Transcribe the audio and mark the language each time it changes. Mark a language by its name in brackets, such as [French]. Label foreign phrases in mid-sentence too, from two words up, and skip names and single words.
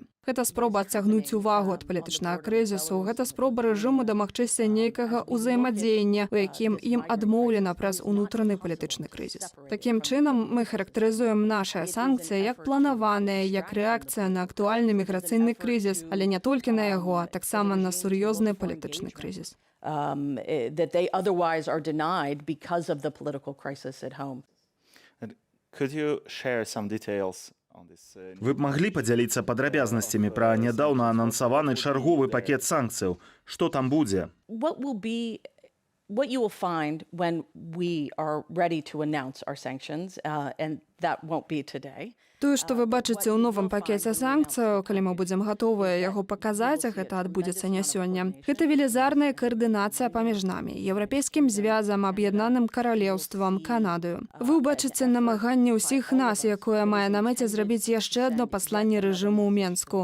[Belarusian] Гэта спроба адцягнуць увагу ад палітычнага крызісу, гэта спроба рэжыму дамагчыся нейкага ўзаемадзеяння, у якім ім адмоўлена праз унутраны палітычны крызіс. Такім чынам, мы характарызуем нашыя санкцыі як планаваныя, як рэакцыя на актуальны міграцыйны крызіс, але не толькі на яго, а таксама на сур'ёзны палітычны крызіс. [English] That they otherwise are denied because of the political crisis at home. Could you share some details? [Belarusian] Вы б маглі падзяліцца падрабязнасцямі пра нядаўна анансаваны чарговы пакет санкцыяў? Што там будзе? [English] What you will find when we are ready to announce our sanctions, and that won't be today. [Belarusian] Тое, што вы бачыце ў новым пакеце санкцыяў, калі мы будзем гатовыя яго паказаць, а гэта адбудзецца не сёння. Гэта велізарная каардынацыя паміж намі, Еўрапейскім звязам, Аб'яднаным Каралеўствам, Канадаю. Вы ўбачыце намаганне ўсіх нас, якое мае на мэце зрабіць яшчэ адно пасланне рэжыму ў Менску.